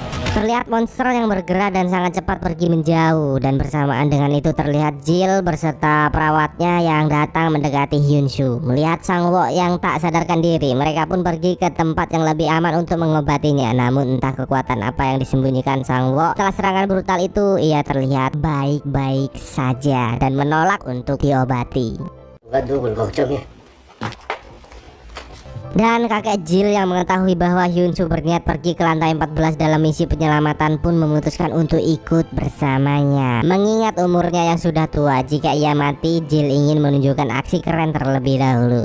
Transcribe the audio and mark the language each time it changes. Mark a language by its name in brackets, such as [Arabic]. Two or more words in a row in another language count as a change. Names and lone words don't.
[Indonesian] Terlihat monster yang bergerak dan sangat cepat pergi menjauh, dan bersamaan dengan itu terlihat Jill beserta perawatnya yang datang mendekati Hyunsoo. Melihat Sang-woo yang tak sadarkan diri, mereka pun pergi ke tempat yang lebih aman untuk mengobatinya. Namun entah kekuatan apa yang disembunyikan Sang-woo, setelah serangan brutal itu ia terlihat baik-baik saja dan menolak untuk diobati. [Korean] 누가 누굴 걱정해? [Indonesian] Dan kakek Jill yang mengetahui bahwa Hyunsoo berniat pergi ke lantai 14 dalam misi penyelamatan pun memutuskan untuk ikut bersamanya. Mengingat umurnya yang sudah tua, jika ia mati, Jill ingin menunjukkan aksi keren terlebih dahulu.